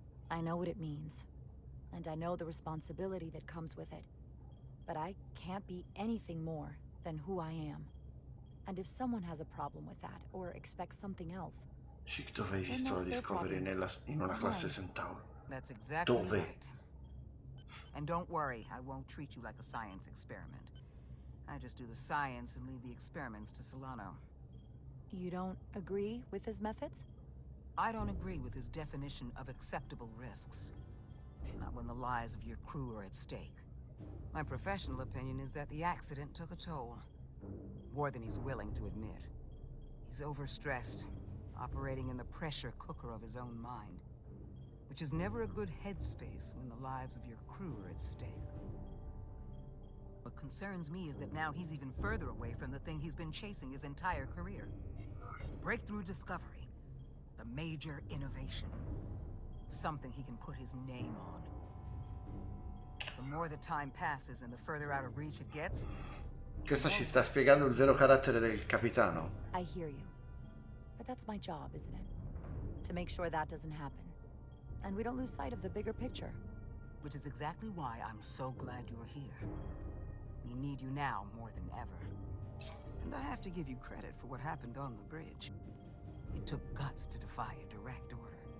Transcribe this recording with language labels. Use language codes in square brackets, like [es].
[en] I know what it means. And I know the responsibility that comes with it. But I can't be anything more than who I am. And if someone has a problem with that, or expects something else... [it] Chic, dove hai visto la Discovery in una classe Centauro? [en] That's exactly [it] Dove? [en] right. And don't worry, I won't treat you like a science experiment. I just do the science and leave the experiments to Solano. You don't agree with his methods? I don't agree with his definition of acceptable risks. Not when the lives of your crew are at stake. My professional opinion is that the accident took a toll. More than he's willing to admit. He's overstressed, operating in the pressure cooker of his own mind. Which is never a good headspace when the lives of your crew are at stake. What concerns me is that now he's even further away from the thing he's been chasing his entire career. Breakthrough discovery. The major innovation. Something he can put his name on. The more the time passes and the further out of reach it gets... [it] Questa ci sta spiegando il vero carattere del capitano. [en] I hear you. But that's my job, isn't it? To make sure that doesn't happen. And we don't lose sight of the bigger picture. Which is exactly why I'm so glad you're here. We need you now more than ever. And I have to give you credit for what happened on the bridge. It took guts to defy a direct order.